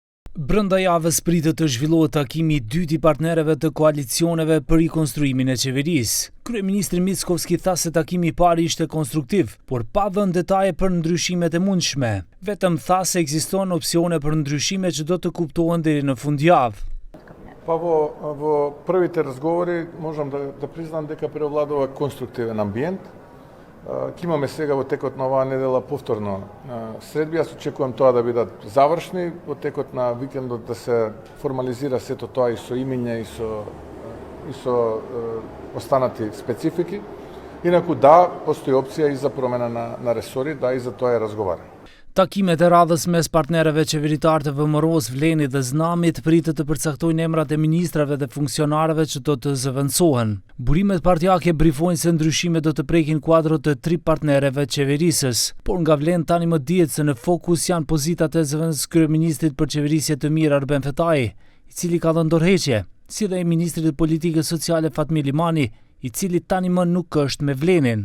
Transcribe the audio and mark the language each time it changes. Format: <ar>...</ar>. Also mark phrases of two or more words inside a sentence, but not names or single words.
<sq>Brenda javës pritet të zhvillohet takimi i dytë i partnerëve të koalicioneve për rikonstruimin e qeverisë. Kryeministri Mickovski tha se takimi i parë ishte konstruktiv, por pa dhënë detaje për ndryshimet e mundshme. Vetëm tha se ekzistojnë opsione për ndryshime që do të kuptohen deri në fundjavë.</sq> <mk>Pa во првите разговори можам да признам дека преовладува конструктивен амбиент. Ќе имаме сега во текот на оваа недела повторно средби. Јас очекувам тоа да бидат завршни, во текот на викендот да се формализира сето тоа и со имиња и со останати специфики. Инаку да, постои опција и за промена на ресори, да, и за тоа е разговараме.</mk> <sq>Takimet e radhës mes partnerëve qeveritar të VMRO-s, Vlenit dhe Znamit pritet të përcaktojnë emrat e ministrave dhe funksionarëve që do të zëvendësohen. Burimet partijake brifojnë se ndryshimet do të prekin kuadrot të 3 partnerëve qeverisës, por nga Vlen tani më dihet se në fokus janë pozitat e zëvendës kryeministrit për qeverisje të mirë Arben Fetahi, i cili ka dhënë dorëheqje, si dhe e ministrit të politikës sociale Fatmir Limani, i cili tani më nuk është me Vlenin.</sq>